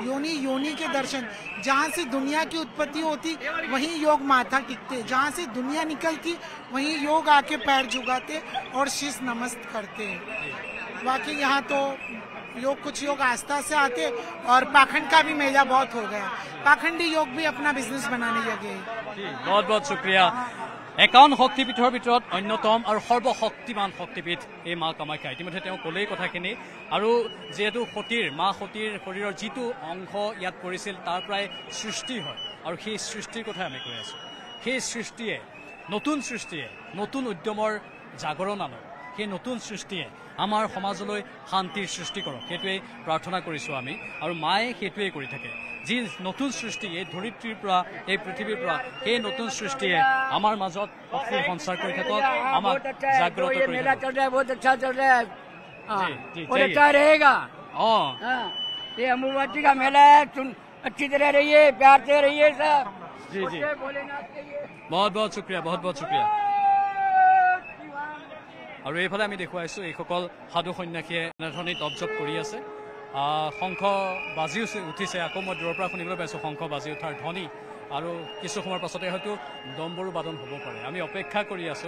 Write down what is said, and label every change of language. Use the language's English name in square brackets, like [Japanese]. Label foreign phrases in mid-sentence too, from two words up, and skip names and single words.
[Hindi] योनि के दर्शन, जहाँ से दुनिया की उत्पत्ति होती वहीं योग माथा टिकते, जहाँ से दुनिया निकलती वहीं योग आके पैर झुकाते और शीश नमस्त करते हैं। बाकी यहाँ तो कुछ लोग आस्था से आते, और पाखंड का भी मेला बहुत हो गया। पाखंडी योग भी अपना बिजनेस बनाने लगे। बहुत बहुत शुक्रिया। [Assamese] 51 শক্তিপীঠৰ ভিতৰত অন্যতম আৰু সৰ্বশক্তিমান শক্তিপীঠ এই মা কামাখ্যা। ইতিমধ্যে তেওঁ ক'লেই কথাখিনি। আৰু যিহেতু মা সতীৰ শৰীৰৰ যিটো অংশ ইয়াত পৰিছিল তাৰ পৰাই সৃষ্টি হয়, আৰু সেই সৃষ্টিৰ কথা আমি কৈ আছোঁ। সেই সৃষ্টিয়ে নতুন উদ্যমৰ জাগৰণ আনক। সেই নতুন সৃষ্টিয়ে আমাৰ সমাজলৈ শান্তিৰ সৃষ্টি কৰক, সেইটোৱেই প্ৰাৰ্থনা কৰিছোঁ আমি। আৰু মায়ে সেইটোৱেই কৰি থাকে। যি নতুন সৃষ্টি এই ধৰিত্ৰীৰ পৰা, এই পৃথিৱীৰ পৰা, সেই নতুন সৃষ্টিয়ে আমাৰ মাজত শক্তিৰ সঞ্চাৰ কৰি থাকক, আমাক জাগ্ৰত কৰি থাকক। [Hindi] मेला चल रहा है, बहुत अच्छा चल रहा है। जी, और अच्छा रहेगा। हाँ, ये अम्बुबाची का मेला है, अच्छी तरह रहिए, प्यार से रहिए सब। जी जी, भोलेनाथ के लिए बहुत बहुत शुक्रिया, बहुत बहुत शुक्रिया। [Assamese] আৰু এইফালে আমি দেখুৱাইছোঁ এইসকল সাধু সন্যাসীয়ে এনেধৰণেই তপজপ কৰি আছে। শংখ বাজি উঠিছে, আকৌ মই দূৰৰ পৰা শুনিবলৈ পাইছোঁ শংখ বাজি উঠাৰ ধ্বনি। আৰু কিছু সময়ৰ পাছতে হয়তো ডম্বৰু বাদন হ'ব পাৰে। আমি অপেক্ষা কৰি আছোঁ।